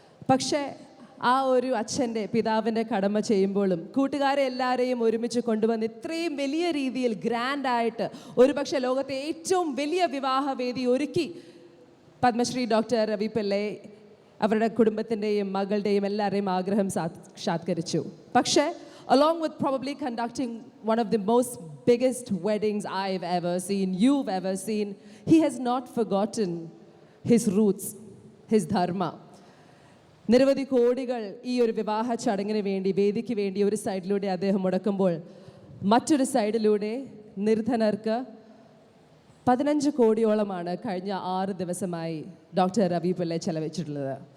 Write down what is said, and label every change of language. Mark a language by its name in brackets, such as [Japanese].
[Malayalam] പക്ഷേ ആ ഒരു അച്ഛൻ്റെ പിതാവിൻ്റെ കടമ ചെയ്യുമ്പോഴും കൂട്ടുകാരെ എല്ലാവരെയും ഒരുമിച്ച് കൊണ്ടുവന്ന് ഇത്രയും വലിയ രീതിയിൽ ഗ്രാൻഡായിട്ട് ഒരുപക്ഷെ ലോകത്തെ ഏറ്റവും വലിയ വിവാഹവേദി ഒരുക്കി പത്മശ്രീ ഡോക്ടർ രവി പിള്ളൈ അവരുടെ കുടുംബത്തിൻ്റെയും മകളുടെയും എല്ലാവരുടെയും ആഗ്രഹം സാക്ഷാത്കരിച്ചു. [English] പക്ഷേ along with probably conducting one of the most biggest weddings I've ever seen, you've ever seen, he has not forgotten his roots, his dharma. [Malayalam] നിരവധി കോടികൾ ഈ ഒരു വിവാഹ ചടങ്ങിന് വേണ്ടി, വേദിക്ക് വേണ്ടി ഒരു സൈഡിലൂടെ അദ്ദേഹം മുടക്കുമ്പോൾ മറ്റൊരു സൈഡിലൂടെ നിർധനർക്ക് 15 കോടിയോളമാണ് കഴിഞ്ഞ 6 ദിവസമായി ഡോക്ടർ രവി പിള്ളൈ ചെലവഴിച്ചിട്ടുള്ളത്.